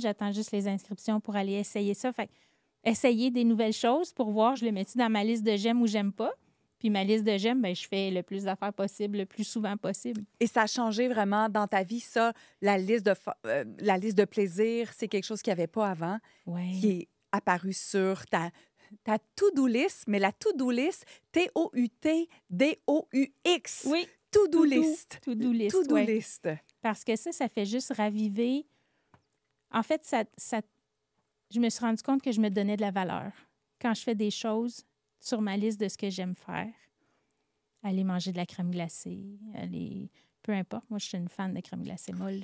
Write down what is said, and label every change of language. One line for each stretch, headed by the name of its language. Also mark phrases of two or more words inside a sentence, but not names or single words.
French: J'attends juste les inscriptions pour aller essayer ça. Fait essayer des nouvelles choses pour voir, je les mets dans ma liste de j'aime ou j'aime pas. Puis ma liste de j'aime, ben, je fais le plus d'affaires possible, le plus souvent possible. Et ça a changé vraiment dans ta vie, ça, la liste de plaisir, c'est quelque chose qu'il n'y avait pas avant, qui est apparu sur ta
English: to-do list,
French: mais la
English: to-do list,
French: T-O-U-T-D-O-U-X. Oui.
English: To-do list. To-do list, To-do list.
French: Parce que ça fait juste raviver. En fait, je me suis rendu compte que je me donnais de la valeur. Quand je fais des choses sur ma liste de ce que j'aime faire, aller manger de la crème glacée, peu importe. Moi, je suis une fan de crème glacée molle.